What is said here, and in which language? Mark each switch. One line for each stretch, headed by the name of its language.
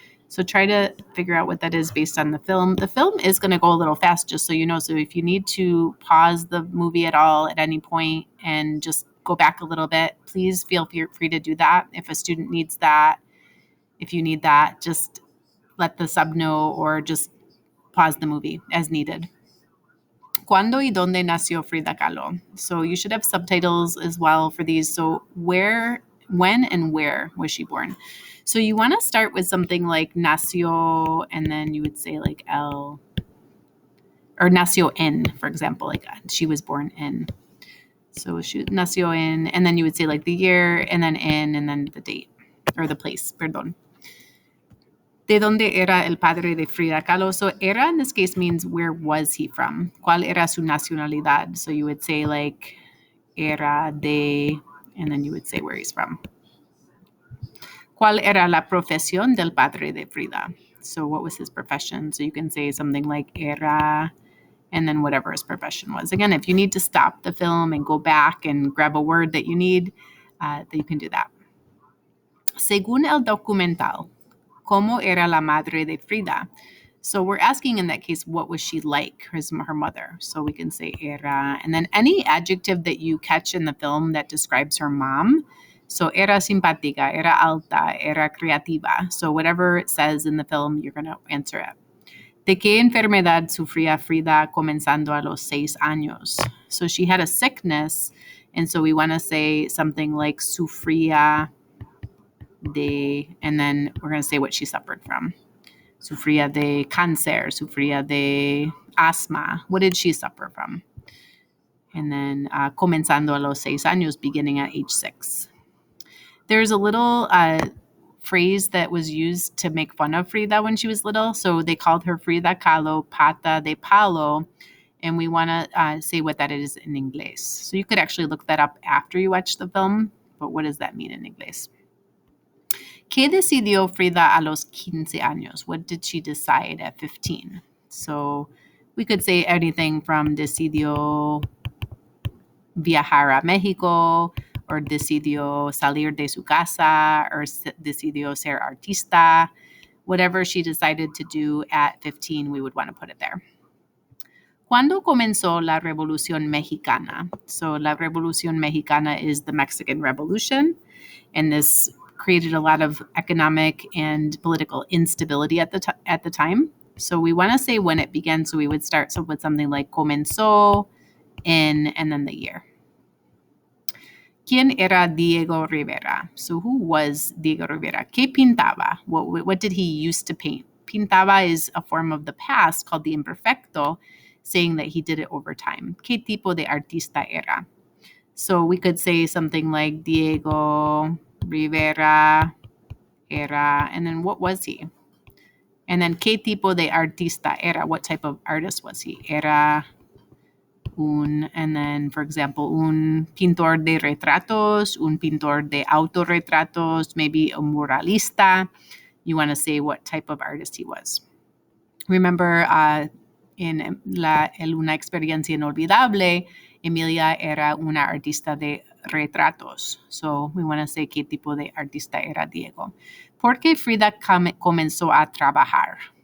English: So try to figure out what that is based on the film. The film is going to go a little fast, just so you know. So if you need to pause the movie at all at any point and just go back a little bit, please feel free to do that. If a student needs that, if you need that, just let the sub know or just pause the movie as needed.
Spanish: ¿Cuándo y dónde nació Frida Kahlo?
English: So you should have subtitles as well for these. So when and where was she born? So you want to start with something like nació, and then you would say like or
Spanish: nació en,
English: for example, like she was born in. So she
Spanish: nació en,
English: and then you would say like the year, and then in, and then the date, or the place,
Spanish: perdón. ¿De dónde era el padre de Frida Kahlo?
English: So era in this case means where was he from?
Spanish: ¿Cuál era su nacionalidad?
English: So you would say like
Spanish: era de,
English: and then you would say where he's from.
Spanish: ¿Cuál era la profesión del padre de Frida?
English: So what was his profession? So you can say something like era, and then whatever his profession was. Again, if you need to stop the film and go back and grab a word that you need, then you can do that.
Spanish: Según el documental, ¿cómo era la madre de Frida?
English: So we're asking in that case, what was she like, her mother? So we can say era, and then any adjective that you catch in the film that describes her mom.
Spanish: So era simpática, era alta, era creativa.
English: So whatever it says in the film, you're going to answer it.
Spanish: ¿De qué enfermedad sufría Frida comenzando a los 6 años?
English: So she had a sickness, and so we want to say something like
Spanish: sufría de,
English: and then we're going to say what she suffered from.
Spanish: Sufría de cáncer, sufría de
English: asthma. What did she suffer from? And then
Spanish: comenzando a los 6 años,
English: beginning at age 6. There's a little phrase that was used to make fun of Frida when she was little. So they called her Frida Kahlo
Spanish: pata de palo.
English: And we want to say what that is in English. So you could actually look that up after you watch the film. But what does that mean in English?
Spanish: ¿Qué decidió Frida a los 15 años?
English: What did she decide at 15? So we could say anything from
Spanish: decidió viajar a México, or decidió salir de su casa, or decidió ser artista.
English: Whatever she decided to do at 15, we would want to put it there.
Spanish: ¿Cuándo comenzó la Revolución Mexicana?
English: So
Spanish: la Revolución Mexicana
English: is the Mexican Revolution, and this created a lot of economic and political instability at the time. So we want to say when it began, so we would start with something like comenzó, in, and then the year.
Spanish: ¿Quién era Diego Rivera?
English: So who was Diego Rivera?
Spanish: ¿Qué pintaba?
English: What did he used to paint? Pintaba is a form of the past called the imperfecto, saying that he did it over time.
Spanish: ¿Qué tipo de artista era?
English: So we could say something like
Spanish: Diego Rivera era,
English: and then what was he? And then
Spanish: ¿qué tipo de artista era?
English: What type of artist was he?
Spanish: Era
English: and then, for example,
Spanish: un pintor de retratos, un pintor de autorretratos,
English: maybe
Spanish: a muralista.
English: You want to say what type of artist he was. Remember,
Spanish: en una experiencia inolvidable, Emilia era una artista de retratos.
English: So we want to say
Spanish: qué tipo de artista era Diego. ¿Por qué Frida comenzó a trabajar?